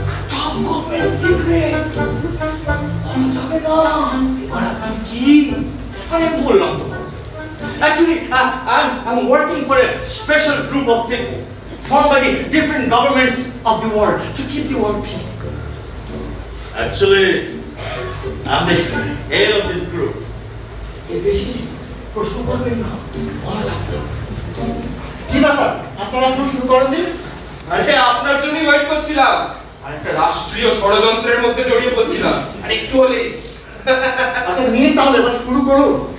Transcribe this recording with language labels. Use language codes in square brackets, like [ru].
[bn] Top government secret বলা যাবে না। এবার আপনি কি আরে বললাম তো [en] actually I'm working for a special group of people formed by the different governments of the world to keep the world peace. Actually I'm the head of this group. [bn] এর বেশি কিছু প্রশ্ন করবেন না, বলা যাবে না। কি ব্যাপার, আপনারা এখন শুরু করেননি? আরে আপনার জন্যই ওয়েট করছিলাম, আর একটা রাষ্ট্রীয় ষড়যন্ত্রের মধ্যে জড়িয়ে পড়ছিলাম, আর একটু হলেই। আচ্ছা নিন তাহলে এবার শুরু করুন।